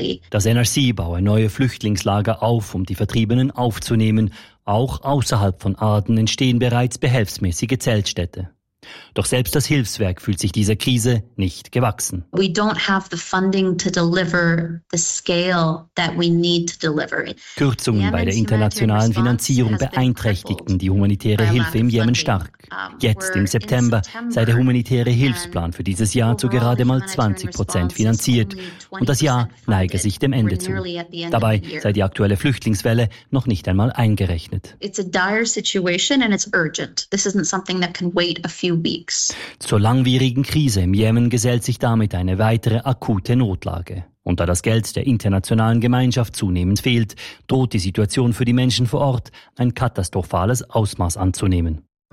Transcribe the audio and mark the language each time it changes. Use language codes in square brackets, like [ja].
[de] Das NRC baue neue Flüchtlingslager auf, um die Vertriebenen aufzunehmen. Auch außerhalb von Aden entstehen bereits behelfsmäßige Zeltstädte. Doch selbst das Hilfswerk fühlt sich dieser Krise nicht gewachsen. [en] We don't have the funding to deliver the scale that we need to deliver. [de] Kürzungen bei der internationalen Finanzierung beeinträchtigten die humanitäre Hilfe im Jemen stark. Jetzt im September sei der humanitäre Hilfsplan für dieses Jahr zu gerade mal 20% finanziert und das Jahr neige sich dem Ende zu. Dabei sei die aktuelle Flüchtlingswelle noch nicht einmal eingerechnet. [en] It's a dire situation and it's urgent. This isn't something that can wait a few weeks. [de] Zur langwierigen Krise im Jemen gesellt sich damit eine weitere akute Notlage. Und da das Geld der internationalen Gemeinschaft zunehmend fehlt, droht die Situation für die Menschen vor Ort ein katastrophales Ausmaß anzunehmen.